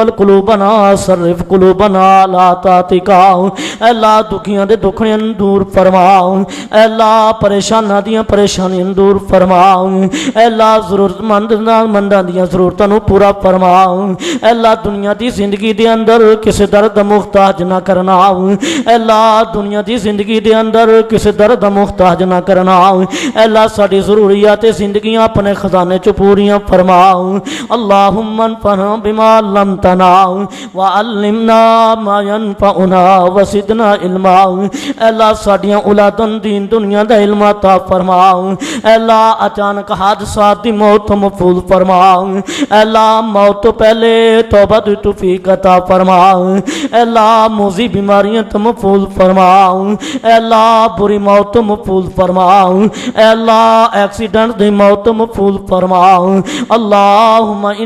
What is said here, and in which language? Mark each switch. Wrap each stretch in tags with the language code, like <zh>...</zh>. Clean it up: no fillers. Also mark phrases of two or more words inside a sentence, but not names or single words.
<ar>القلوبنا صرف قلوبنا على طاعتك</ar> <pa>اللہ دکھیاں دے دکھڑیاں دور فرما اے اللہ پریشاناں دیاں پریشانیاں دور فرما اے اللہ ضرورت منداں دیاں ضرورتاں نو پورا فرما اے اللہ دنیا دی زندگی دے اندر کسی درد محتاج نہ کرنا اے اللہ دنیا دی زندگی دے اندر کسی درد محتاج نہ کرنا اے اللہ ساڈی ضروریات زندگیاں اپنے خزانے چ پوریاں فرما</pa> <ar>اللہم انفعنا بما علمتنا وعلمنا ما ينفعنا وزدنا</ar> <pa>علما اے اللہ ساڈیاں اولاداں دین دنیا دا علم عطا فرما اے اللہ اچانک حادثات دی موت محفوظ فرما اے اللہ موت تو پہلے توبہ دی توفیق عطا فرما اے اللہ موذی بیماریاں تو محفوظ فرما اے اللہ بری موت تو محفوظ فرما اے اللہ ایکسیڈنٹ دی موت تو محفوظ فرما اللہم</pa>